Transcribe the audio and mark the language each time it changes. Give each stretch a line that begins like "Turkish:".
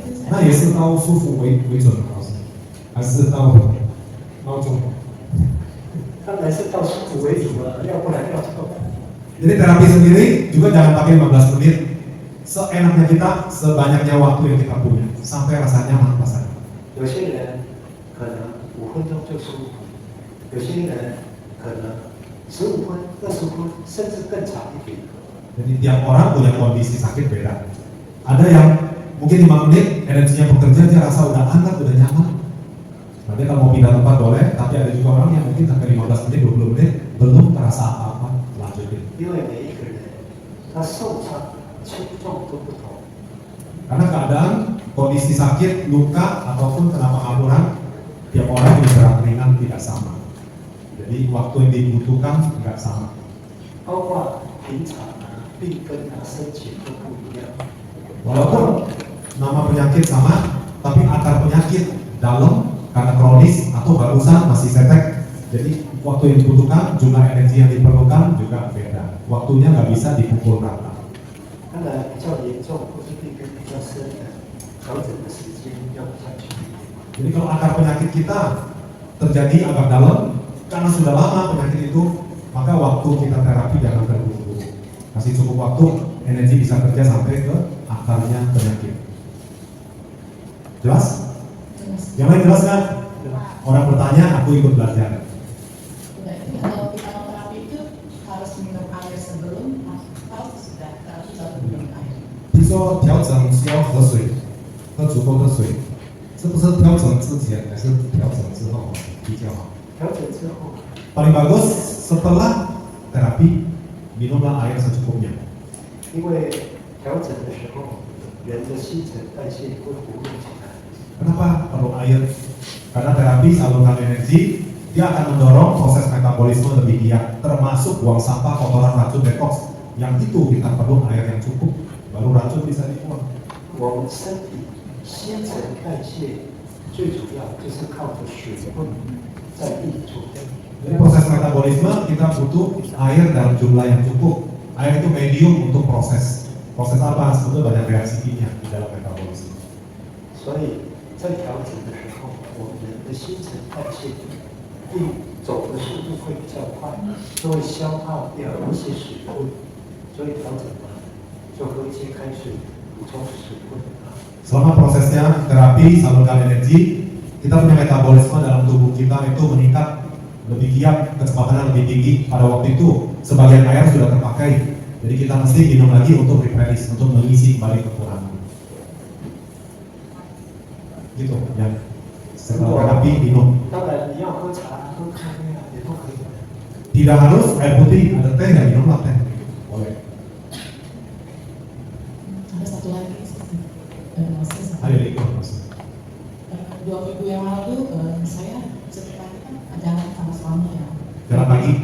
Chinese: 那也是到舒服为准的，老师，还是到闹钟？当然是到舒服为主了，要不然要做。
Indonesian: Jadi terapi sendiri juga jangan pakai 15 menit. Seenaknya kita, sebanyaknya waktu yang kita punya, sampai rasanya nyaman saja.
Chinese: 有些人可能5分钟就舒服，有些人可能15分、20分，甚至更长一点。
Indonesian: Jadi tiap orang punya kondisi sakit beda. Ada yang mungkin 5 menit energinya bekerja, dia rasa udah hangat, udah nyaman. Nanti kalau mau pindah tempat boleh, tapi ada juga orang yang mungkin sampai 15 menit, 20 menit belum terasa apa-apa, lanjutin.
Chinese: 因为每一个人他受伤轻重都不同。
Indonesian: Karena keadaan kondisi sakit, luka ataupun kena pengaburan, tiap orang punya berat ringan tidak sama. Jadi waktu yang dibutuhkan tidak sama.
Chinese: 包括平常病根深浅都不一样。
Indonesian: Walaupun nama penyakit sama, tapi akar penyakit dalam karena kronis atau barusan masih setek. Jadi waktu yang dibutuhkan, jumlah energi yang diperlukan juga beda. Waktunya nggak bisa dipukul rata.
Chinese: 当然比较严重或是病根比较深的，调整的时间要比较久一点。
Indonesian: Jadi kalau akar penyakit kita terjadi agak dalam, karena sudah lama penyakit itu, maka waktu kita terapi jangan terburu-buru. Kasih cukup waktu, energi bisa kerja sampai ke akarnya penyakit. Jelas? Yang lain jelas kan? Orang bertanya, aku ikut belajar. Berarti kalau kita mau terapi itu harus minum air sebelum atau sudah terapi baru minum air.
Chinese: 听说调整需要喝水，喝足够的水，是不是调整之前还是调整之后比较好？调整之后，
Indonesian: Paling bagus setelah terapi minumlah air secukupnya.
Chinese: 因为调整的时候，人的新陈代谢会活跃起来。
Indonesian: Kenapa perlu air? Karena terapi salurkan energi, dia akan mendorong proses metabolisme lebih giat, termasuk buang sampah, kotoran, racun, detox. Yang itu kita perlu air yang cukup, baru racun bisa dibuang.
Chinese: 我们身体新陈代谢最主要就是靠着水分在运作。
Indonesian: Jadi proses metabolisme kita butuh air dalam jumlah yang cukup. Air itu medium untuk proses. Proses apa? Sebetulnya banyak reaksi kimia di dalam metabolisme.
Chinese: 所以在调整的时候，我们人的新陈代谢运走的速度会比较快，就会消耗掉一些水分。所以调整完就喝一些开水，补充水分。
Indonesian: Selama prosesnya terapi salurkan energi, kita punya metabolisme dalam tubuh kita itu meningkat lebih giat, kecepatannya lebih tinggi. Pada waktu itu sebagian air sudah terpakai, jadi kita mesti minum lagi untuk replenish, untuk mengisi kembali kekurangan. Gitu, yang setelah terapi minum.
Chinese: 当然你要喝茶、喝咖啡啊，也都可以。
Indonesian: Tidak harus air putih, ada teh nggak minumlah teh, boleh. Ada satu lagi, Mas. Ayo ikut mas. 2 minggu yang lalu saya setiap pagi kan jalan sama suami ya. Jalan pagi,